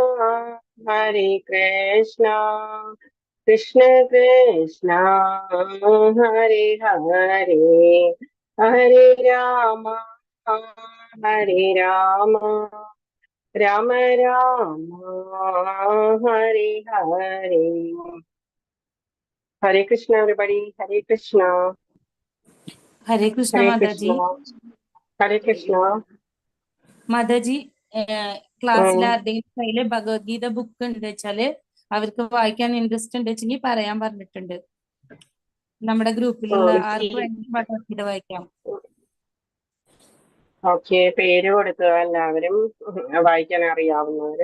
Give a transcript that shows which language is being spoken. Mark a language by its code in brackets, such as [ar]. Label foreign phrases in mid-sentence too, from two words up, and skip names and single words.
[sa] कृष्ण कृष्णा हरे हरे हरे राम राम राम हरे हरे हरे कृष्णा everybody हरे कृष्णा [ml] ഹരേ കൃഷ്ണ മാതാജി. [sa] हरे कृष्णा [ml] മാതാജി ക്ലാസ്സിൽ ആരുടെയും കയ്യില് ഭഗവത്ഗീത ബുക്ക് ഉണ്ട് വെച്ചാല് അവർക്ക് വായിക്കാൻ ഇൻട്രസ്റ്റ് ഉണ്ട് വെച്ചെങ്കിൽ പറയാൻ പറഞ്ഞിട്ടുണ്ട്. നമ്മുടെ ഗ്രൂപ്പിലുള്ള ആർക്ക് വേണമെങ്കിലും ഭഗവത്ഗീത വായിക്കാം. ഓക്കെ, പേര് കൊടുക്കുക എല്ലാവരും വായിക്കാൻ അറിയാവുന്നവര്.